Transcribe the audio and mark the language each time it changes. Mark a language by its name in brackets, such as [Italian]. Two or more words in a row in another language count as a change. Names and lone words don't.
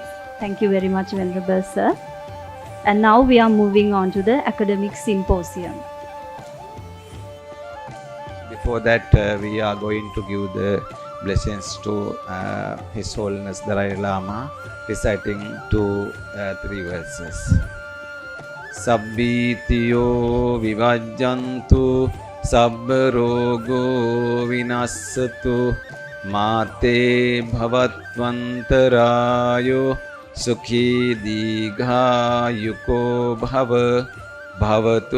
[English] Thank you very much, Venerable Sir. And now we are moving on to the academic symposium. Before that, we are going to give the blessings to His Holiness Dalai Lama, reciting 3 verses. [Pali] Sabbitiyo vivajjantu sabba rogo vinassatu mate bhavatvantarayo sukhi digha bhava bhavatu